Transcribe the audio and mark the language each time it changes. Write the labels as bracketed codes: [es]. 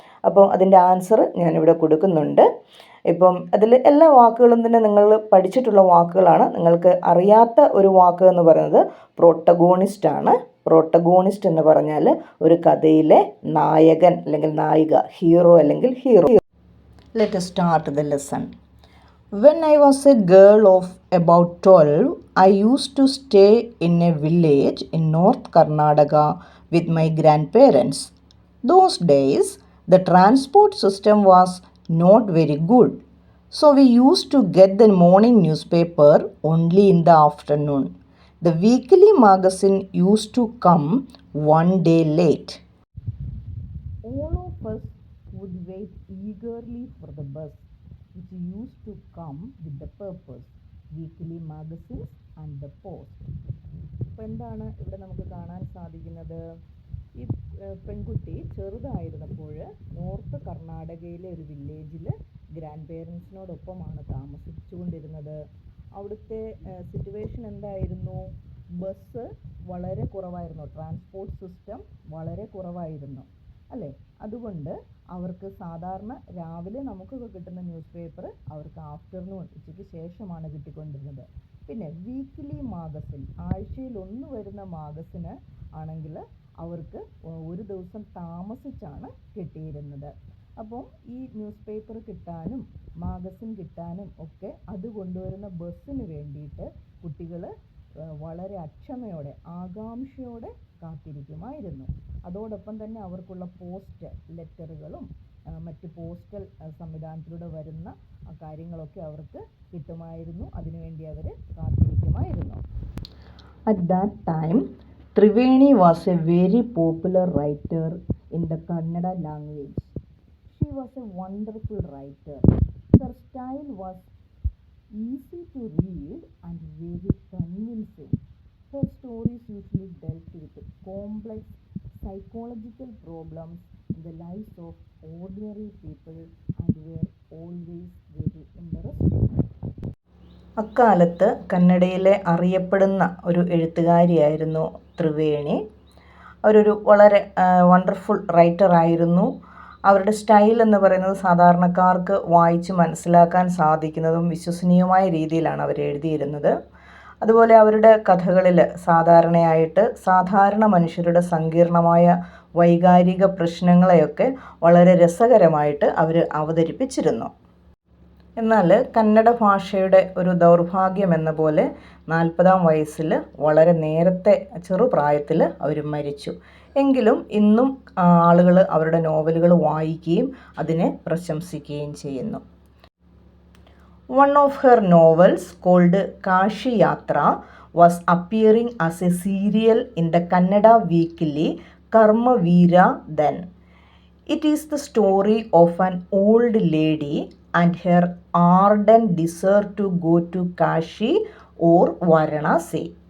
[ml] അപ്പോൾ അതിൻ്റെ ആൻസർ ഞാനിവിടെ കൊടുക്കുന്നുണ്ട്. ഇപ്പം അതിൽ എല്ലാ വാക്കുകളും തന്നെ നിങ്ങൾ പഠിച്ചിട്ടുള്ള വാക്കുകളാണ്. നിങ്ങൾക്ക് അറിയാത്ത ഒരു വാക്ക് എന്ന് പറയുന്നത് പ്രോട്ടഗോണിസ്റ്റ് ആണ്. പ്രോട്ടഗോണിസ്റ്റ് എന്ന് പറഞ്ഞാൽ ഒരു കഥയിലെ നായകൻ അല്ലെങ്കിൽ നായിക, ഹീറോ അല്ലെങ്കിൽ hero. [en] Let us start the lesson. When I was a girl of about 12, I used to stay in a village in North Karnataka with my grandparents. Those days, the transport system was not very good, so we used to get the morning newspaper only in the afternoon. The weekly magazine used to come one day late. All of us would wait eagerly for the bus, which used to come with the purpose, weekly magazines and the post. [ml] അപ്പോൾ എന്താണ് ഇവിടെ നമുക്ക് കാണാൻ സാധിക്കുന്നത്? ഈ പെൺകുട്ടി ചെറുതായിരുന്നപ്പോൾ north കർണാടകയിലെ ഒരു വില്ലേജിൽ ഗ്രാൻഡ് പേരൻസിനോടൊപ്പമാണ് താമസിച്ചുകൊണ്ടിരുന്നത്. അവിടുത്തെ സിറ്റുവേഷൻ എന്തായിരുന്നു? ബസ് വളരെ കുറവായിരുന്നു, ട്രാൻസ്പോർട്ട് സിസ്റ്റം വളരെ കുറവായിരുന്നു അല്ലേ? അതുകൊണ്ട് അവർക്ക് സാധാരണ രാവിലെ നമുക്കൊക്കെ കിട്ടുന്ന ന്യൂസ് പേപ്പർ അവർക്ക് ആഫ്റ്റർനൂൺ, ഉച്ചയ്ക്ക് ശേഷമാണ് കിട്ടിക്കൊണ്ടിരുന്നത്. പിന്നെ വീക്ക്ലി മാഗസിൻ, ആഴ്ചയിൽ ഒന്ന് വരുന്ന മാഗസിന് ആണെങ്കിൽ അവർക്ക് ഒരു ദിവസം താമസിച്ചാണ് കിട്ടിയിരുന്നത്. അപ്പം ഈ ന്യൂസ് പേപ്പർ കിട്ടാനും മാഗസിൻ കിട്ടാനും ഒക്കെ അത് കൊണ്ടുവരുന്ന ബസ്സിന് വേണ്ടിയിട്ട് കുട്ടികൾ വളരെ അക്ഷമയോടെ, ആകാംക്ഷയോടെ കാത്തിരിക്കുമായിരുന്നു. അതോടൊപ്പം തന്നെ അവർക്കുള്ള പോസ്റ്റ് ലെറ്ററുകളും മറ്റ് പോസ്റ്റൽ സംവിധാനത്തിലൂടെ വരുന്ന കാര്യങ്ങളൊക്കെ അവർക്ക് കിട്ടുമായിരുന്നു. അതിനുവേണ്ടി അവർ കാത്തിരിക്കുമായിരുന്നു. [en] At that time, Triveni was a very popular writer in the Kannada language. She was a wonderful writer. Her style was easy to read and very convincing. Her stories usually dealt with complex psychological problems in the lives of ordinary people and were always very interesting. [ml] അക്കാലത്ത് കന്നഡയിലെ അറിയപ്പെടുന്ന ഒരു എഴുത്തുകാരിയായിരുന്നു ത്രിവേണി. അവരൊരു വളരെ wonderful writer ആയിരുന്നു. അവരുടെ style എന്ന് പറയുന്നത് സാധാരണക്കാർക്ക് വായിച്ച് മനസ്സിലാക്കാൻ സാധിക്കുന്നതും വിശ്വസനീയമായ രീതിയിലാണ് അവർ എഴുതിയിരുന്നത്. അതുപോലെ അവരുടെ കഥകളിൽ സാധാരണയായിട്ട് സാധാരണ മനുഷ്യരുടെ സങ്കീർണമായ വൈകാരിക പ്രശ്നങ്ങളെയൊക്കെ വളരെ രസകരമായിട്ട് അവർ അവതരിപ്പിച്ചിരുന്നു. എന്നാൽ കന്നഡ ഭാഷയുടെ ഒരു ദൗർഭാഗ്യം എന്ന പോലെ 40-ാം വയസ്സിൽ വളരെ നേരത്തെ ചെറുപ്രായത്തിൽ അവർ മരിച്ചു. എങ്കിലും ഇന്നും ആളുകൾ അവരുടെ നോവലുകൾ വായിക്കുകയും അതിനെ പ്രശംസിക്കുകയും ചെയ്യുന്നു. [en] One of her novels called Kashi Yatra was appearing as a serial in the Kannada weekly Karma Veera then. It is the story of an old lady and her ardent desire to go to Kashi or Varanasi.